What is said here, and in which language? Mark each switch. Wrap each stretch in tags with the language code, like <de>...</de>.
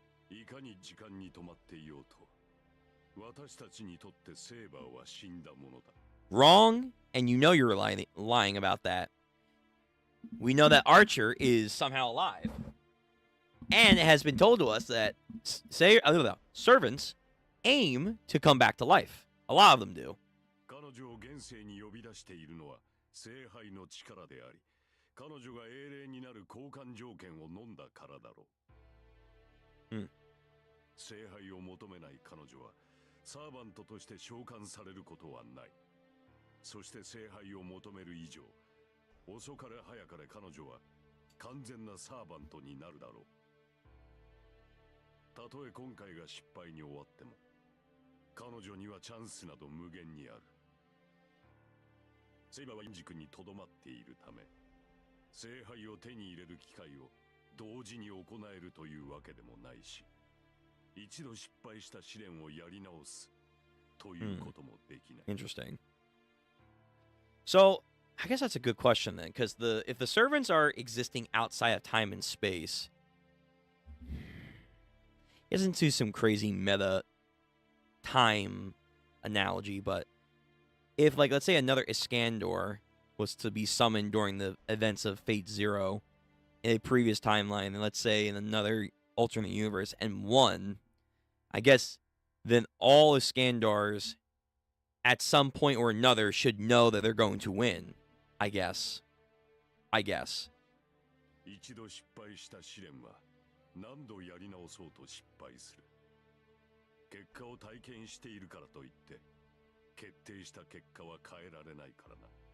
<ja>いかに時間に止まっていようと、私たちにとってセーバーは死んだものだ。</ja> <en>Wrong, and you know you're lying about that. We know that Archer is somehow alive. And it has been told to us that servants aim to come back to life. A lot of them do.</en> <ja>彼女を現世に呼び出しているのは聖杯の力であり、彼女が英霊になる交換条件を飲んだからだろう。聖杯を求めない彼女はサーバントとして召喚されることはない。そして聖杯を求める以上、遅かれ早かれ彼女は完全なサーバントになるだろう。たとえ今回が失敗に終わっても、彼女にはチャンスなど無限にある。セイバーはインジ君にとどまっているため、聖杯を手に入れる機会を同時に行えるというわけでもないし、一度失敗した試練をやり直すということもできない。</ja> <en>Interesting. So, I guess that's a good question then, because if the servants are existing outside of time and space, gets into some crazy meta time analogy, but if, like, let's say another Iskandar was to be summoned during the events of Fate Zero in a previous timeline, and let's say in another alternate universe, and won, I guess then all Iskandars at some point or another should know that they're going to win. I guess.</en> <ja>一度失敗した試練は何度やり直そうと失敗する。結果を体験しているからといって決定した結果は変えられないからな。</ja>